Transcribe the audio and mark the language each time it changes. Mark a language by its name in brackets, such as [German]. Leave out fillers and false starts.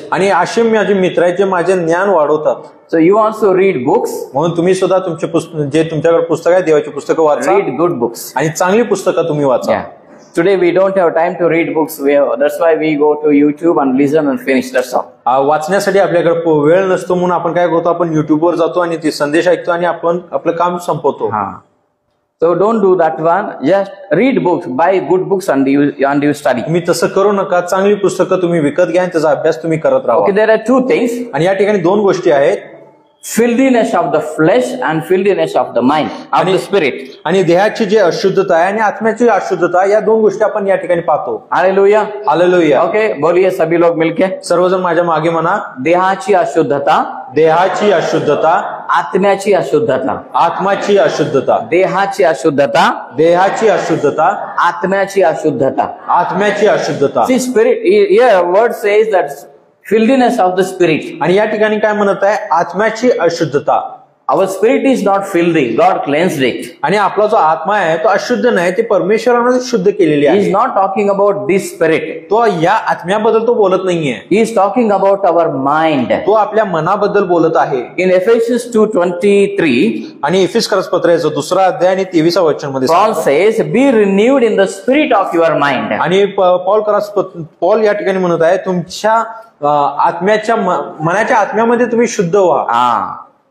[Marathi] आणि असे माझे मित्र आहेत जे माझे ज्ञान वाढवतात. [English] So you also read books. [Marathi] म्हणून तुम्ही सुद्धा तुमचे जे तुमच्याकडे पुस्तक आहे देवाची पुस्तकं वाचा. [English] Read good books. [Marathi] आणि चांगली पुस्तकं तुम्ही वाचा. [English] Yeah. Today we don't have time to read books. That's why we go to YouTube and listen and finish. That's all. [Marathi] वाचण्यासाठी आपल्याकडे वेळ नसतो म्हणून आपण काय करतो, आपण युट्यूबवर जातो आणि ते संदेश ऐकतो आणि आपण आपलं काम संपवतो. [English] So don't do that one. Just read books, buy good books and you study. [Marathi] तुम्ही तसं करू नका. चांगली पुस्तकं तुम्ही विकत घ्या आणि त्याचा अभ्यास तुम्ही करत राहा. [English] Okay, there are two things. [Marathi] आणि या ठिकाणी दोन गोष्टी आहेत. [English] Filthiness of the flesh and filthiness of the mind, of the spirit. [Marathi] आणि देहाची जी अशुद्धता आहे आणि आत्म्याची अशुद्धता, या दोन गोष्टी आपण या ठिकाणी पाहतो. Hallelujah. हालेलुया. [Hindi] Okay, बोलिए सभी लोग मिलके. [Marathi] सर्वजण माझ्या मागे म्हणा. देहाची अशुद्धता, देहाची अशुद्धता, आत्म्याची अशुद्धता. आत्माची अशुद्धता. देहाची अशुद्धता, देहाची अशुद्धता, आत्म्याची अशुद्धता. आत्म्याची अशुद्धता. [English] See, spirit, here word says that filthiness of the spirit. [Marathi] आणि या ठिकाणी काय म्हणत आहे, आत्म्याची अशुद्धता. [English] Our spirit is not filthy. God cleansed it. [Marathi] आणि आपला जो आत्मा आहे तो अशुद्ध नाही, ते परमेश्वराने शुद्ध केलेली [English] He is [Marathi] आहे. [English] not talking about this spirit. [Marathi] तो या आत्म्याबद्दल तो बोलत नाहीये. [English] He is talking about our mind. [Marathi] तो आपल्या मनाबद्दल बोलत आहे. [English] In Ephesians 2:23, [Marathi] आणि एफिसकरस पत्राचं 2रा अध्याय आणि 23व्या वचन मध्ये [English] Paul says, "Be renewed in the spirit of your mind." [Marathi] आणि पॉल या ठिकाणी म्हणत आहे, तुमच्या आत्म्याच्या मनाच्या आत्म्यामध्ये तुम्ही शुद्ध व्हा.